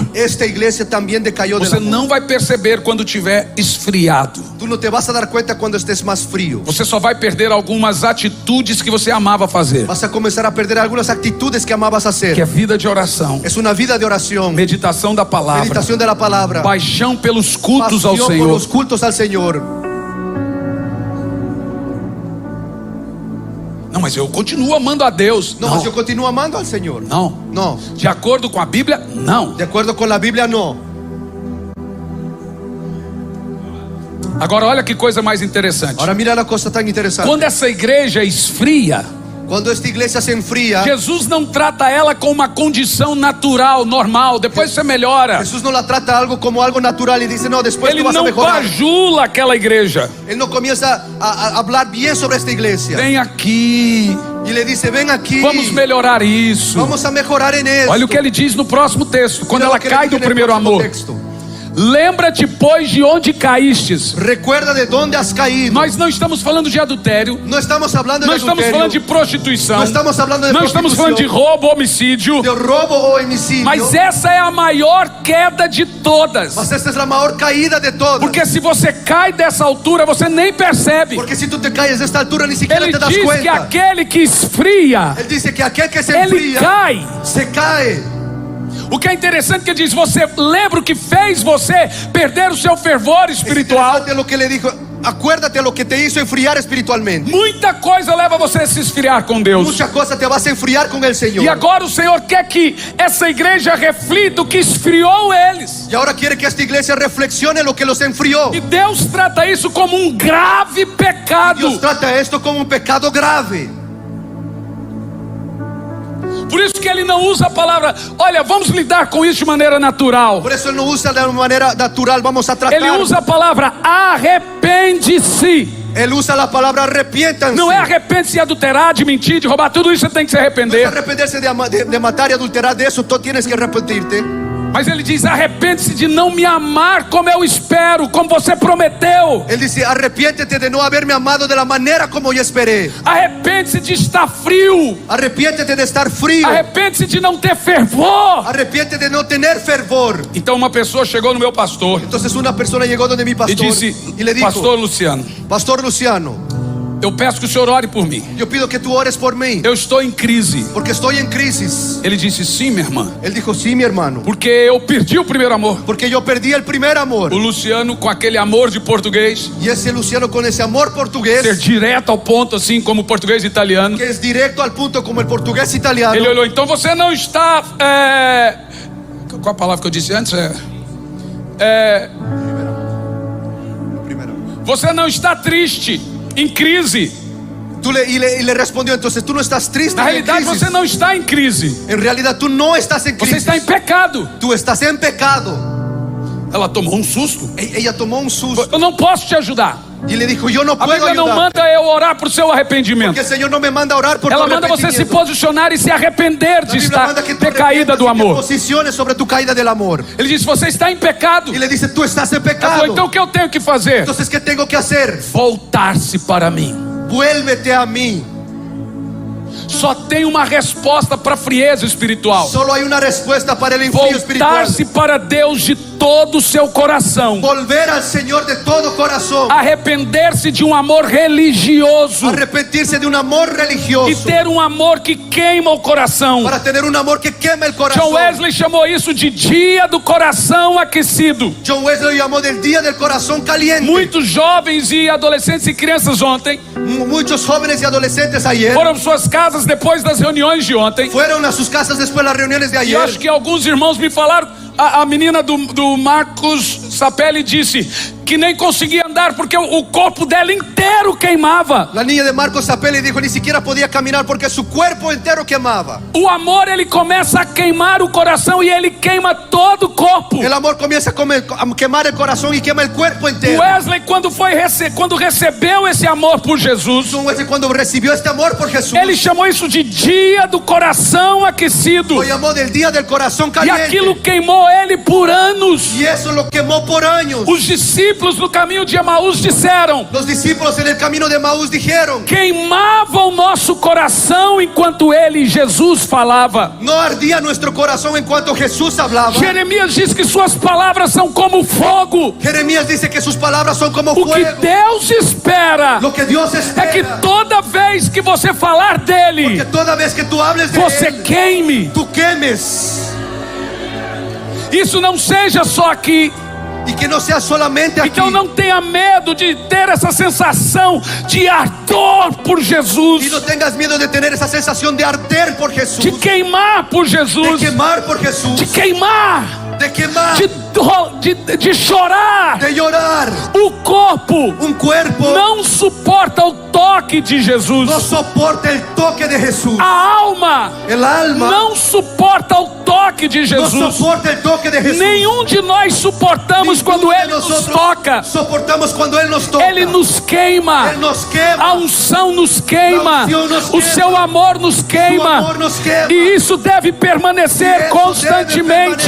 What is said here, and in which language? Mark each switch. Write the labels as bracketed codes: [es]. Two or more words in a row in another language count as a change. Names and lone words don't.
[es] Esta iglesia también decayó del [pt] Você [es] amor. [pt] não vai perceber quando tiver esfriado. [es] Tú no te vas a dar cuenta cuando estés más frío. [pt] Você só vai perder algumas atitudes que você amava fazer, [es] Vas a comenzar a perder algunas actitudes que amabas [pt] que é [es] hacer. [pt] vida de oração, [es] Es una vida de oración, [pt] meditação da palavra, [es] meditación de la palabra, [pt] paixão pelos cultos ao [es] pasión por [pt] Senhor. [es] los cultos al Señor. [pt] Não, mas eu continuo amando a Deus. [es] No, mas yo continúo amando al Señor. [pt] Não. [es] No. [pt] De acordo com a Bíblia, não. [es] De acuerdo con la Biblia, no. [pt] Agora olha que coisa mais interessante. [es] Ahora mira la cosa tan interesante. [pt] Quando essa igreja esfria, [es] Cuando esta iglesia se enfría, [pt] Jesus não trata ela com uma condição natural, normal. Depois você melhora. [es] Jesús no la trata algo como algo natural y dice, no, después [pt] Ele [es] tú vas a [pt] não [es] mejorar. [pt] bajula aquela igreja. [es] Él no comienza a hablar bien sobre esta iglesia. [pt] Vem aqui, [es] Y le dice, ven aquí, [pt] vamos melhorar isso. [es] vamos a mejorar en esto. [pt] Olha o que ele diz no próximo texto, quando [es] Mira [pt] ela [es] lo que le [pt] cai [es] dice [pt] do [es] en el [pt] primeiro [es] próximo [pt] amor. [es] texto. [pt] Lembra-te, pois, de onde caístes. [es] Recuerda de dónde has caído. [pt] Nós não estamos falando de adultério, [es] No estamos hablando de [pt] não estamos [es] adulterio, [pt] falando de prostituição, [es] no estamos hablando de [pt] não estamos falando de [es] prostitución, [pt] roubo, homicídio. [es] de robo o homicidio. [pt] Mas essa é a maior queda de todas. [es] Mas esta es la mayor caída de todas. [pt] Porque se você cai dessa altura, você nem percebe. [es] Porque si tú te caes de esta altura ni siquiera [pt] Ele [es] te das [pt] diz que [es] cuenta. [pt] aquele que esfria, [es] Él dice que aquel que se [pt] ele [es] enfría [pt] cai. [es] se cae. [pt] O que é interessante que ele diz, você lembra o que fez você perder o seu fervor espiritual? [es] Interesante lo que le dijo. Acuérdate lo que te hizo enfriar espiritualmente. [pt] Muita coisa leva você a se esfriar com Deus. [es] Muchas cosas te vas a enfriar con el Señor. [pt] E agora o Senhor quer que essa igreja reflita o que esfriou eles. [es] Y ahora quiere que esta iglesia reflexione lo que los enfrió. [pt] E Deus trata isso como um grave pecado. [es] Dios trata esto como un pecado grave. [pt] Por isso que ele não usa a palavra, olha, vamos lidar com isso de maneira natural. [es] Por eso él no usa de manera natural, vamos a tratar. [pt] Ele usa a palavra arrepende-se. [es] Él usa la palabra arrepiéntanse. [pt] Não é arrepende-se de adulterar, de mentir, de roubar, tudo isso você tem que se [es] No es [pt] arrepender. [es] arrepentirse de matar y adulterar, de eso tú tienes que arrepentirte. [pt] Mas ele diz, arrepende-se de não me amar como eu espero, como você prometeu. [es] Él dice, arrepiéntete de no haberme amado de la manera como yo esperé. [pt] Arrepende-se de estar frio. [es] Arrepiéntete de estar frío. [pt] Arrepende-se de não ter fervor. [es] Arrepiéntete de no tener fervor. [pt] Então uma pessoa chegou no meu pastor [es] Entonces una persona llegó donde mi [pt] e [es] pastor [pt] disse, [es] y le dijo, [pt] pastor Luciano, [es] Pastor Luciano, [pt] eu peço que o senhor ore por mim. [es] yo pido que tú ores por mí, [pt] Eu estou em crise. [es] porque estoy en crisis. [pt] Ele disse, sim, minha irmã, [es] Él dijo, sí, mi hermano, [pt] porque eu perdi o primeiro amor. [es] porque yo perdí el primer amor. [pt] O Luciano, com aquele amor de português, [es] Y ese Luciano con ese amor [pt] ser [es] portugués, [pt] direto ao ponto, assim como português e italiano. [es] que es directo al punto como el portugués italiano. [pt] Ele olhou, então você não está. Qual a palavra que eu disse antes? Você não está triste, em crise. [es] Y le respondió, entonces tú no estás triste [pt] Na [es] ni en [pt] realidade, [es] crisis. [pt] você não está em crise. [es] En realidad tú no estás en [pt] Você [es] crisis. [pt] está em pecado. [es] Tú estás en pecado. [pt] Ela tomou um susto. [es] Ella tomó un susto [pt] Eu não posso te ajudar. [es] y le dijo, yo no [pt] A [es] puedo [pt] Bíblia não [es] ayudar. [pt] manda eu orar por seu arrependimento. [es] Que el Señor no me manda a orar por [pt] Ela [es] tu [pt] manda você se [es] arrepentimiento. [pt] posicionar e se arrepender [es] La [pt] de [es] Biblia [pt] estar [es] manda que tú [pt] decaída [es] arrepientas [pt] do [es] y te [pt] amor. [es] posiciones sobre tu caída del amor. [pt] Ele diz, você está em pecado. [es] Y le dice, tú estás en [pt] Ela [es] pecado. [pt] falou, então o que eu tenho que fazer? [es] Entonces, ¿qué tengo que hacer? [pt] Voltar-se para mim. [es] Vuélvete a mí. [pt] Só tem uma resposta para a frieza espiritual. [es] Solo hay una respuesta para el enfrío espiritual. [pt] Voltar-se para Deus de todo o seu coração. [es] Volver al Señor de todo corazón. [pt] Arrepender-se de um amor religioso. [es] Arrepentirse de un amor [pt] E [es] religioso. [pt] ter um amor que queima o coração. [es] Para tener un amor que quema el corazón. [pt] John Wesley chamou isso de dia do coração aquecido. [es] John Wesley lo llamó del día del corazón caliente. [pt] Muitos jovens e adolescentes e crianças ontem [es] Muchos jóvenes y adolescentes ayer [pt] foram para suas casas depois das reuniões de ontem. [es] fueron a sus casas después de las reuniones de [pt] E [es] ayer. [pt] acho que alguns irmãos me falaram, a menina do Marcos Sapelli disse, que nem conseguia andar porque o corpo dela inteiro queimava. [es] La niña de Marcos apela y dijo, ni siquiera podía caminar porque su cuerpo entero quemaba. [pt] O amor, ele começa a queimar o coração e ele queima todo o corpo. [es] El amor comienza a quemar el corazón y quema el cuerpo entero. [pt] Wesley, quando recebeu esse amor por Jesus, [es] Wesley, cuando recibió este amor por Jesús, [pt] ele chamou isso de dia do coração aquecido. [es] lo llamó del día del corazón [pt] E [es] caliente. [pt] aquilo queimou ele por anos. [es] Y eso lo quemó por años. [pt] Os discípulos no caminho de Emaús disseram: [es] Los discípulos en el camino de Emaús dijeron, [pt] queimava o nosso coração enquanto ele, Jesus, falava. [es] no ardía nuestro corazón en cuanto Jesús hablaba. [pt] Jeremias diz que suas palavras são como fogo. [es] Jeremías dice que sus palabras son como [pt] O que [es] fuego. [pt] Deus espera [es] Lo que Dios [pt] é [es] espera [pt] que toda vez que você falar dele, [es] que toda vez que tú hables de [pt] você [es] él, [pt] queime. [es] tú quemes. [pt] Isso não seja só aqui. [es] Y que no sea solamente aquí. [pt] Então não tenha medo de ter essa sensação de ardor por [es] Y [pt] Jesus, [es] no tengas miedo de tener esa sensación de arder por Jesús, [pt] de queimar por [es] de [pt] Jesus, [es] quemar por Jesús, [pt] de queimar, [es] de quemar, [pt] de chorar. [es] de llorar. [pt] O corpo [es] Un cuerpo [pt] não suporta o toque de Jesus. [es] no soporta el toque de Jesús. [pt] A alma [es] El alma [pt] não suporta o toque de [es] no [pt] Jesus. [es] soporta el toque de Jesús. [pt] Nenhum de nós suportamos quando [es] Ninguno de [pt] Ele nos [es] nosotros [pt] toca. [es] soportamos cuando Él nos toca. [pt] Ele nos queima. [es] Él nos quema. [pt] A unção nos queima. A unção nos O queima. seu amor nos [es] Su [pt] queima. [es] amor nos quema. [pt] E isso deve permanecer [es] Eso [pt] constantemente.